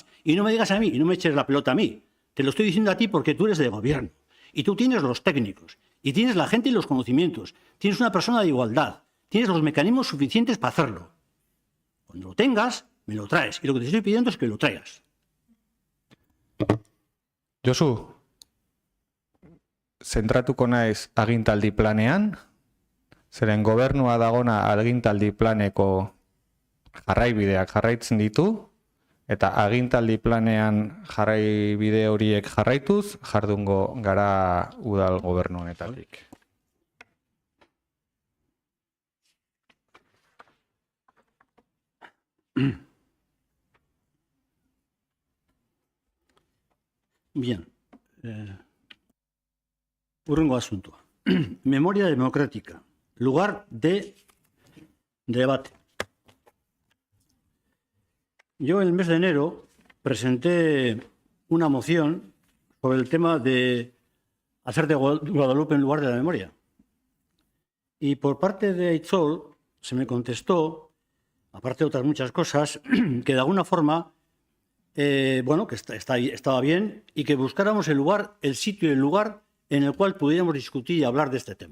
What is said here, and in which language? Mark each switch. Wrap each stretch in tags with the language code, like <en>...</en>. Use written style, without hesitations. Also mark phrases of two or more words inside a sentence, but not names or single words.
<es>Y no me digas a mí, y no me eches la pelota a mí. Te lo estoy diciendo a ti porque tú eres de gobierno. Y tú tienes los técnicos. Y tienes la gente y los conocimientos. Tienes una persona de igualdad. Tienes los mecanismos suficientes para hacerlo. Cuando lo tengas, me lo traes. Y lo que te estoy pidiendo es que lo traigas.</es> <eu>Josu, zentratuko naiz agintaldi planean, zeren gobernua dagona agintaldi planeko jarraibideak jarraitzen ditu, eta agintaldi planean jarrai bide horiek jarraituz, jardungo gara udal gobernu honetatik. Bien. Hurrengo asuntoa.</eu> <es>Memoria democrática. Lugar de debate. Yo en el mes de enero presenté una moción sobre el tema de hacer de Guadalupe en lugar de la memoria. Y por parte de Aitzol se me contestó, aparte de otras muchas cosas, que de alguna forma, bueno, que estaba bien y que buscáramos el sitio y el lugar en el cual pudiéramos discutir y hablar de este tema.</es>